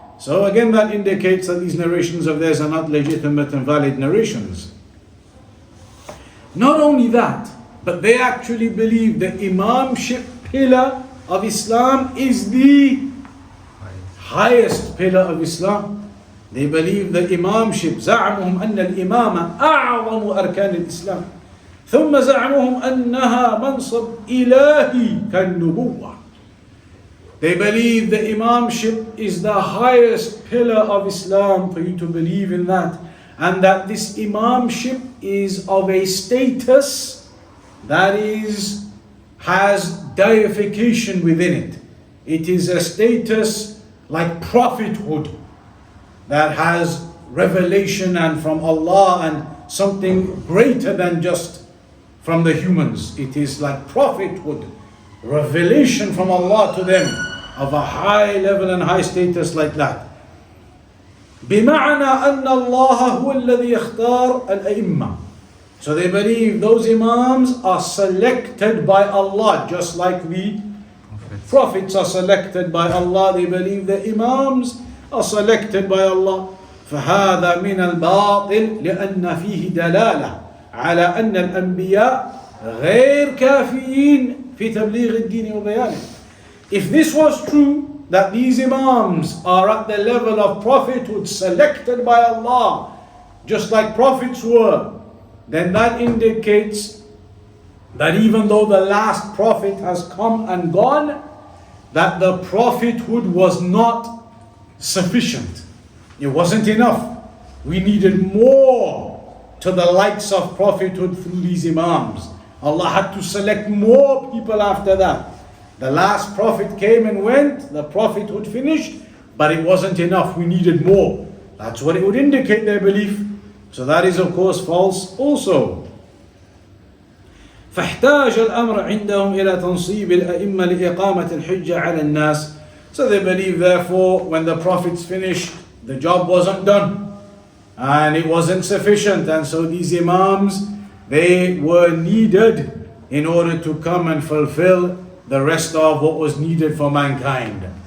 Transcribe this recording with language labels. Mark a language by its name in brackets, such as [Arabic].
[English] So again, that indicates that these narrations of theirs are not legitimate and valid narrations. Not only that, but they actually believe the imamship pillar of Islam is the highest pillar of Islam. They believe the imamship, [Arabic] زعمهم أن الإمامة أعظم أركان الإسلام ثم زعمهم أنها منصب إلهي كالنبوة. [English] They believe the imamship is the highest pillar of Islam, for you to believe in that, and that this imamship is of a status that has deification within it. It is a status like prophethood that has revelation and from Allah and something greater than just from the humans. It is like prophethood, revelation from Allah to them of a high level and high status like that. [Arabic] بمعنى أن الله هو الذي يختار الأئمة. [English] So they believe those imams are selected by Allah, just like the prophets are selected by Allah. They believe the imams are selected by Allah. [Arabic] فهذا من الباطل لأن فيه دلالة على أن الأنبياء غير كافيين في تبليغ الدين وبيانه. [English] If this was true, that these imams are at the level of prophethood selected by Allah, just like prophets were, then that indicates that even though the last prophet has come and gone, that the prophethood was not sufficient. It wasn't enough. We needed more to the likes of prophethood through these imams. Allah had to select more people after that. The last prophet came and went, the prophethood finished, but it wasn't enough, we needed more. That's what it would indicate, their belief. So that is of course false also. [Arabic] فاحتاج الأمر عندهم إلى تنصيب الأئمة لإقامة الحجة على الناس. [English] So they believe therefore when the prophets finished, the job wasn't done and it wasn't sufficient, and so these imams, they were needed in order to come and fulfill the rest of what was needed for mankind.